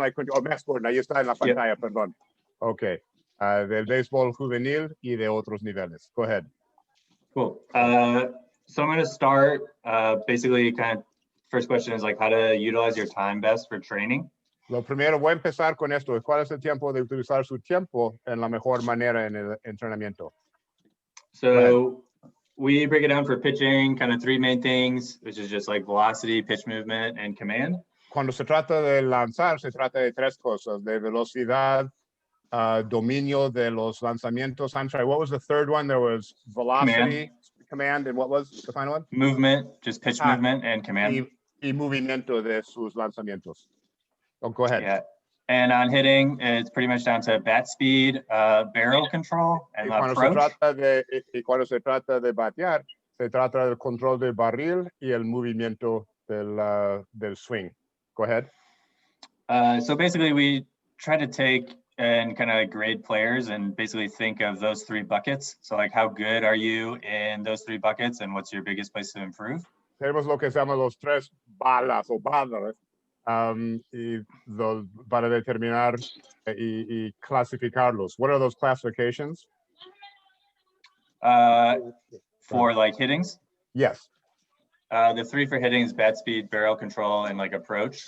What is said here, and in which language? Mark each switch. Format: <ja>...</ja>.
<es>Max Gordon, ahí está en la pantalla, perdón. Okay, del béisbol juvenil y de otros niveles.</es> <en>Go ahead. Cool. So I'm going to start basically kind of first question is like how to utilize your time best for training.</en> <es>Lo primero, voy a empezar con esto. ¿Cuál es el tiempo de utilizar su tiempo en la mejor manera en el entrenamiento?</es> <en>So we break it down for pitching, kind of three main things, which is just like velocity, pitch movement, and command.</en> <es>Cuando se trata de lanzar, se trata de tres cosas, de velocidad, dominio de los lanzamientos.</es> <en>I'm sorry, what was the third one? There was velocity, command, and what was the final one? Movement, just pitch movement and command.</en> <es>Y movimiento de sus lanzamientos.</es> <en>Oh, go ahead. Yeah. And on hitting, it's pretty much down to bat speed, barrel control, and approach.</en> <es>Cuando se trata de batear, se trata del control del barril y el movimiento del swing.</es> <en>Go ahead. So basically, we try to take and kind of grade players and basically think of those three buckets. So like, how good are you in those three buckets and what's your biggest place to improve?</en> <es>Tenemos lo que se llama los tres balas o balas para determinar y clasificarlos.</es> <en>What are those classifications? For like hittings? Yes. The three for hitting is bat speed, barrel control, and like approach.</en>